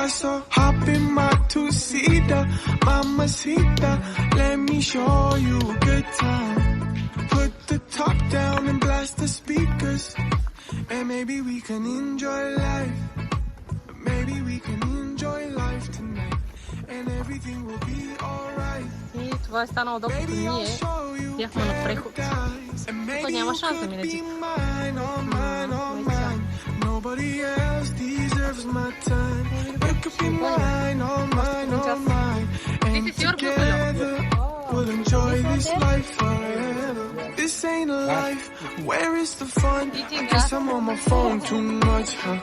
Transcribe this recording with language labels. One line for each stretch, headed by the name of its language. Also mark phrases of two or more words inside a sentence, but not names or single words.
English: So hop in my two-seater, mamacita, let me show you a good time. Put the top down and blast the speakers, and maybe we can enjoy life. Maybe we can enjoy life tonight, and everything will be alright.
Bulgarian: И това е станало докато
English: Baby,
Bulgarian: ние
English: I'll show you
Bulgarian: бяхме на преход.
English: paradise, and maybe
Bulgarian: няма
English: you
Bulgarian: шанс да
English: could
Bulgarian: мине
English: be
Bulgarian: джип.
English: mine, oh mine, oh mine. Nobody else deserves my time. You could be mine, oh mine, oh mine. And This is your together we'll enjoy this life forever. This ain't a life, where is the fun? I guess I'm on my phone too much, huh?